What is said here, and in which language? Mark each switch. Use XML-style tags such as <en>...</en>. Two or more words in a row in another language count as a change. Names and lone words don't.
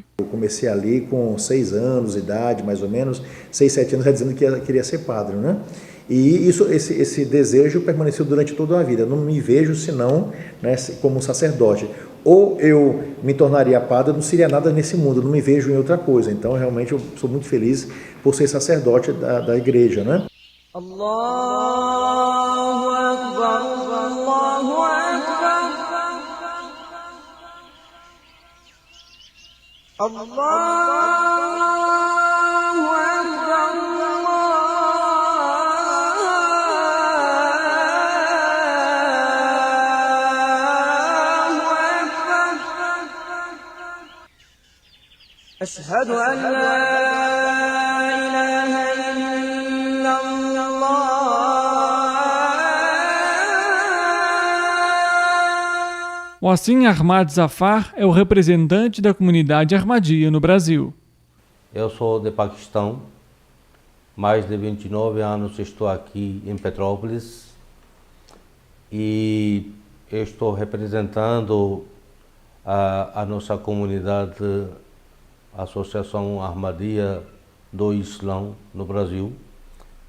<pt>Eu comecei ali com 6 anos de idade, mais ou menos, 6, 7 anos, já dizendo que queria ser padre, né? E esse desejo permaneceu durante toda a vida. Eu não me vejo senão, né, como um sacerdote. Ou eu me tornaria padre, eu não seria nada nesse mundo, eu não me vejo em outra coisa. Então, realmente, eu sou muito feliz por ser sacerdote da igreja, né?</pt> <ar>الله أكبر، الله أكبر، الله أكبر، الله أكبر. أشهد أن لا</ar> <pt>Moacir Ahmad Zafar é o representante da comunidade Ahmadiyya no Brasil. Eu sou de Paquistão, mais de 29 anos estou aqui em Petrópolis e estou representando a nossa comunidade, a Associação Ahmadiyya do Islã no Brasil.</pt>